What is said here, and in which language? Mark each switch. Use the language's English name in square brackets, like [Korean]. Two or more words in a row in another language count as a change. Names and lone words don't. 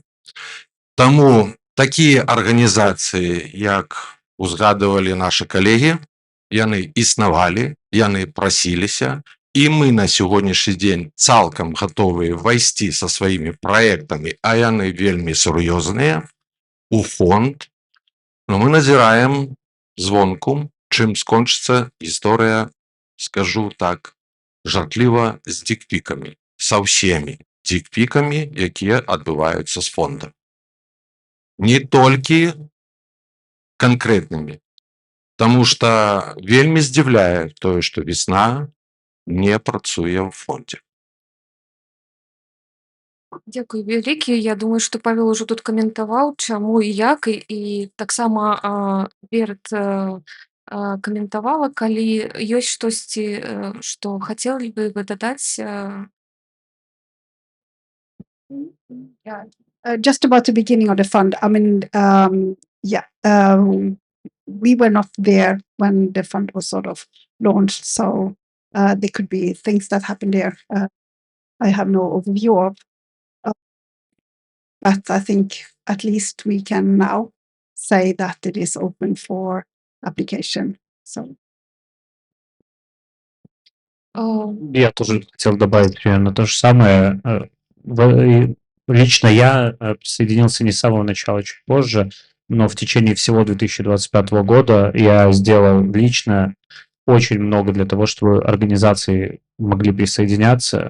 [Belarusian] Таму такія арганізацыі, як узгадывалі нашы калегі, яны існавалі, яны прасіліся, і мы на сённяшні дзень цалкам гатовыя ўвайсці са сваімі праектамі, а яны вельмі сур'ёзныя, у фонд. Но мы назіраем звонку, чым скончыцца гісторыя, скажу так, жартліва, з дикпікамі, са ўсімі дикпікамі, якія адбываюцца з фонда. Не толькі [Russian] конкретными, потому что [Belarusian] вельмі здзіўляе тое, што весна не працуе ў фондзе. Дякую вялікі. Я думаю, што Павел ужо тут каментаваў, чаму і як, і таксама Берт каментавала, калі ёсць штосьці, што хацелі бы вы дадаць. [English] Yeah. Just about the beginning of the fund, I mean, we were not there when the fund was sort of launched, so there could be things that happened there I have no overview of. But I think at least we can now say that it is open for application. So. [Russian] Я тоже хотел добавить примерно то же самое. Лично я присоединился не с самого начала, чуть позже, но в течение всего 2025 года я сделал лично очень много для того, чтобы организации могли присоединяться.